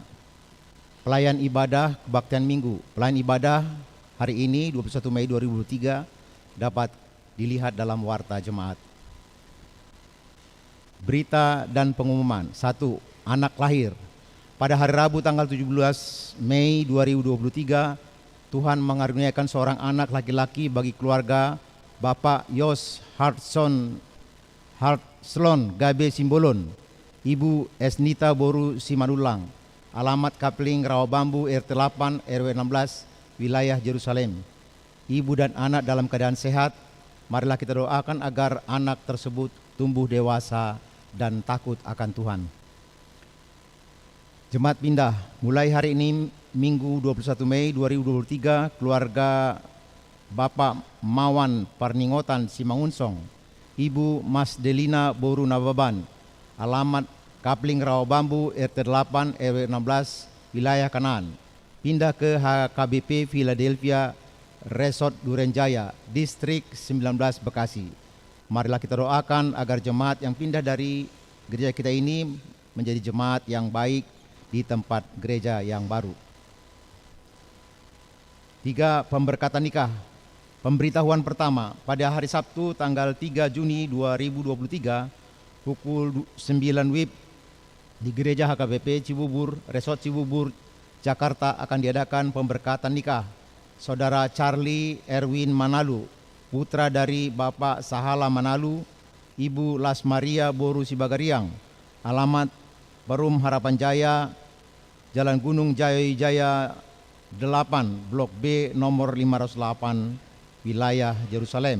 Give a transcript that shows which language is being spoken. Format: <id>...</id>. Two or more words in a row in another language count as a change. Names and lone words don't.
<id>Pelayan ibadah kebaktian minggu. Pelayan ibadah hari ini 21 Mei 2023 dapat dilihat dalam Warta Jemaat. Berita dan pengumuman. 1. Anak lahir. Pada hari Rabu tanggal 17 Mei 2023, Tuhan mengaruniakan seorang anak laki-laki bagi keluarga Bapak Yos Hartslon Gabe Simbolon, Ibu Esnita Boru Simanulang, alamat Kapling Rawabambu RT 8 RW 16 wilayah Yerusalem. Ibu dan anak dalam keadaan sehat. Marilah kita doakan agar anak tersebut tumbuh dewasa dan takut akan Tuhan. Jemaat pindah, mulai hari ini Minggu 21 Mei 2023, keluarga Bapak Mawan Parningotan Simangunsong, Ibu Mas Delina Boru Nababan, alamat Kapling Rawabambu RT 8 RW 16 wilayah Kanaan, pindah ke HKBP Philadelphia Resort Durenjaya, Distrik 19 Bekasi. Marilah kita doakan agar jemaat yang pindah dari gereja kita ini menjadi jemaat yang baik di tempat gereja yang baru. 3. Pemberkatan nikah. Pemberitahuan pertama, pada hari Sabtu tanggal 3 Juni 2023 pukul 9 WIB di gereja HKBP Cibubur, Resort Cibubur, Jakarta akan diadakan pemberkatan nikah Saudara Charlie Erwin Manalu, putra dari Bapak Sahala Manalu, Ibu Las Maria Boru Sibagariang, alamat Perum Harapan Jaya, Jalan Gunung Jaya 8, Blok B nomor 508, wilayah Yerusalem.</id>